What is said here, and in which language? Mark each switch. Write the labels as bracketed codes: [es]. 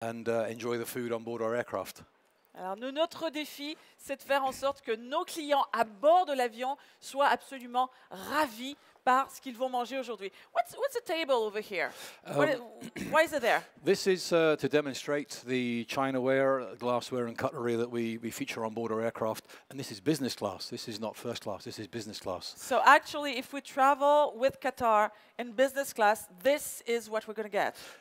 [en] and enjoy the food on board our aircraft. [fr] Alors, notre défi, c'est de faire en sorte que nos clients à bord de l'avion soient absolument ravis par ce qu'ils vont manger aujourd'hui. [en] What's the table over here? Why is it there? This is to demonstrate the chinaware, glassware and cutlery that we feature on board our aircraft, and this is business class. This is not first class, this is business class. So actually, if we travel with Qatar in business class, this is what we're going to get.